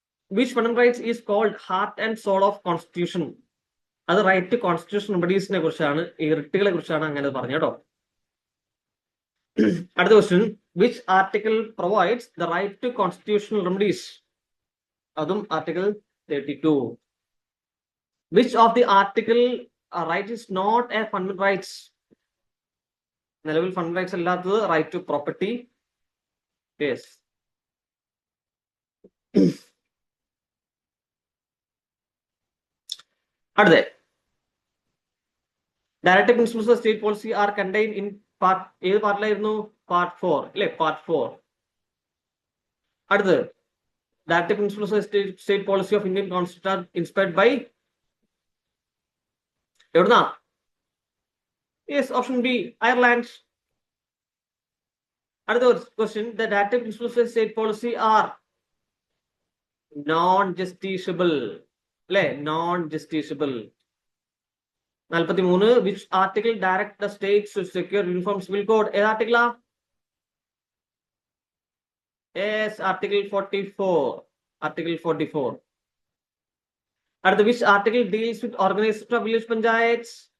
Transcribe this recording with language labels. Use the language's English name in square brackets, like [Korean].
[English] Which fundamental rights is called heart and soul of constitution? [Malayalam] അത് [English] right to constitution [Malayalam] റെമഡീസിനെ കുറിച്ചാണ്, ഈ റിട്ടുകളെ കുറിച്ചാണ് അങ്ങനെ പറഞ്ഞു കേട്ടോ. അടുത്ത [English] Question, which article provides the right to constitutional remedies? [Malayalam] അതും [English] Article 32. Which of the article right is not a fundamental rights? [Malayalam] നിലവിൽ ഫണ്ടമെന്റൽ റൈറ്റ്സ് അല്ലാത്തത് [English] Right to property. Yes. അടുത്ത, directive principles of state policy are contain in part, [Malayalam] ഏത് പാർട്ടിലായിരുന്നു? Part 4 അല്ലെ? [English] Part 4. അടുത്ത്, directive principles of state policy of Indian constitution are inspired by? [Malayalam] എവിടുന്നാ? [English] Yes, option B, Ireland. അടുത്ത question, the directive principles of state policy are non justiciable [Malayalam] അല്ലെ? [English] Non justiciable. 43, which article direct the states to secure uniform civil code? [Malayalam] ഏത് ആർട്ടിക്കിളാ? [English] Yes, article 44. Article 44. [Malayalam] അടുത്ത, [English] which article deals with organization of village panchayats?